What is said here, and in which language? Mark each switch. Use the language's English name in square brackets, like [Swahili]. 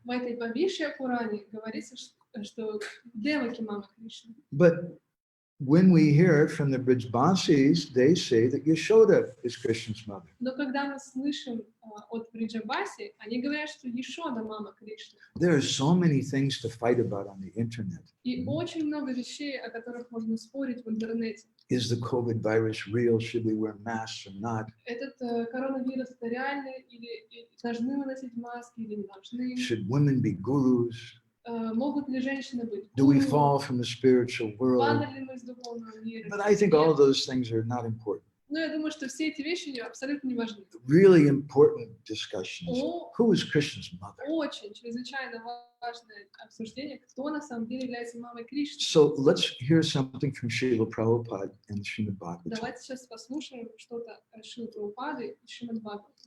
[Russian] В этой Бхавишья Пуране говорится, что Деваки мама Кришны. [English] But when we hear it from the Brijbasis, they say that Yashoda is Krishna's mother. [Russian] Но когда мы слышим от Бриджабаси, они говорят, что Ешода мама Кришны. [English] There are so many things to fight about on the internet. [Russian] И очень много вещей, о которых можно спорить в интернете. [English] Is the COVID virus real? Should we wear masks or not? [Russian] Этот коронавирус это реальный или должны мы носить маски или не должны? [English] Should women be gurus? [Russian] Могут ли женщины быть? [English] Do we fall from the spiritual world? [Russian] Падали ли мы из духовного мира? [English] But I think all of those things are not important. [Russian] Но я думаю, что все эти вещи абсолютно не важны. [English] Really important discussion is [Russian] О, [English] who is Krishna's mother? [Russian] очень чрезвычайно важное обсуждение, кто на самом деле является мамой Кришны. [English] So let's hear something from Srila Prabhupada and Srimad Bhagavatam. [Russian] Давайте сейчас послушаем что-то Шрилы Прабхупады и Шримад Бхагаватам.